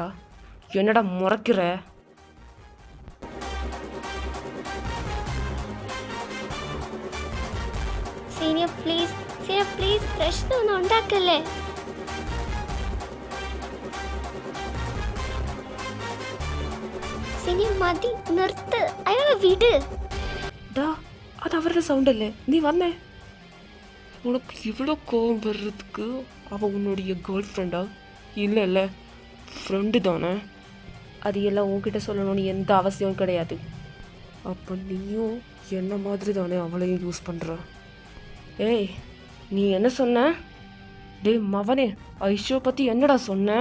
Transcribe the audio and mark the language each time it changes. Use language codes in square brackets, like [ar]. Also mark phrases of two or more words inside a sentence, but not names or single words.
[ta] என்னடா முறைக்கிற? [en] senior please, senior please, [ml] പ്രശ്നമൊന്നും ഉണ്ടാക്കല്ലേ. സീനിയർ മതി, നിർത്ത്, അയാളെ വിട്. ഡാ, അത് അവരുടെ സൗണ്ടല്ലേ, നീ വന്നേ. [ta] உனக்கு இவ்வளோ கோவம் வர்றதுக்கு அவள் உன்னுடைய [en] girl friend? [ta] இல்லைல்ல, ஃப்ரெண்டு தானே. அது எல்லாம் உன்கிட்ட சொல்லணும்னு எந்த அவசியமும் கிடையாது. அப்போ நீயும் என்ன மாதிரி தானே அவளையும் யூஸ் பண்ணுற. ஏய், நீ என்ன சொன்ன? டேய் மவனே, ஐஷோ பற்றி என்னடா சொன்ன?